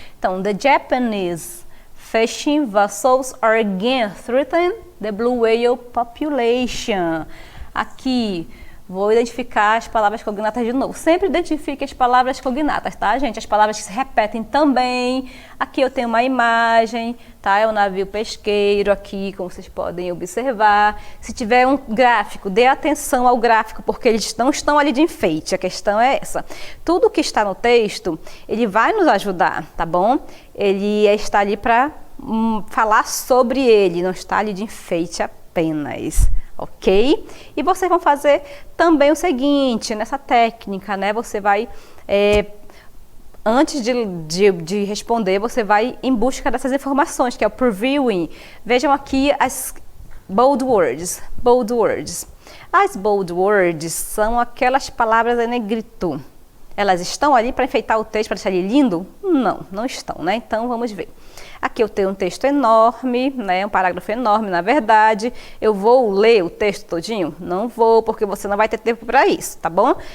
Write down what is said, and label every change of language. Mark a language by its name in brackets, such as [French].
[Portuguese] Então, [English] the Japanese fishing vessels are again threatening the blue whale population. [Portuguese] Aqui, vou identificar as palavras cognatas de novo. Sempre identifique as palavras cognatas, tá, gente? As palavras que se repetem também. Aqui eu tenho uma imagem, tá? É um navio pesqueiro aqui, como vocês podem observar. Se tiver um gráfico, dê atenção ao gráfico, porque eles não estão ali de enfeite. A questão é essa. Tudo que está no texto, ele vai nos ajudar, tá bom? Ele está ali para falar sobre ele, não está ali de enfeite apenas. Ok? E vocês vão fazer também o seguinte, nessa técnica, né? Você vai, antes de responder, você vai em busca dessas informações, que é o previewing. Vejam aqui as bold words. [English] Bold words. [Portuguese] As bold words são aquelas palavras em negrito. Elas estão ali para enfeitar o texto, para deixar ele lindo? Não, não estão, né? Então, vamos ver. Aqui eu tenho um texto enorme, né? Um parágrafo enorme, na verdade. Eu vou ler o texto todinho? Não vou, porque você não vai ter tempo para isso, tá bom?